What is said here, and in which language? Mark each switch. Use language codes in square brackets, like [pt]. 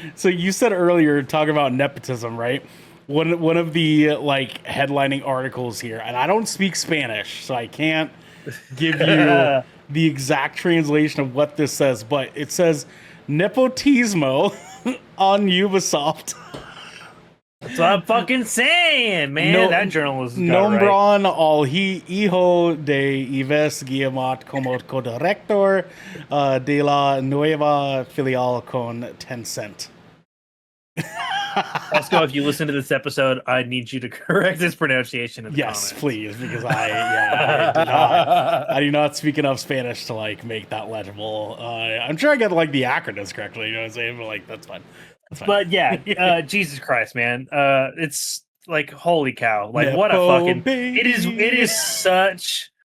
[en] So you said earlier, talk about nepotism, right? One of the like headlining articles here, and I don't speak Spanish, so I can't give you the exact translation of what this says, but it says nepotismo on Ubisoft. That's what I'm fucking saying, man. That journalist got [es] Nombran al hijo de Yves Guillemot como co-director de la nueva filial con Tencent. [en] Also, if you listen to this episode, I need you to correct this pronunciation in the comments. Yes, please, because I do not speak enough Spanish to like make that legible. I'm sure I get like the acronyms correctly, you know what I'm saying? But like that's fine. But yeah, Jesus Christ, man. It's like holy cow. Like what a fucking it is such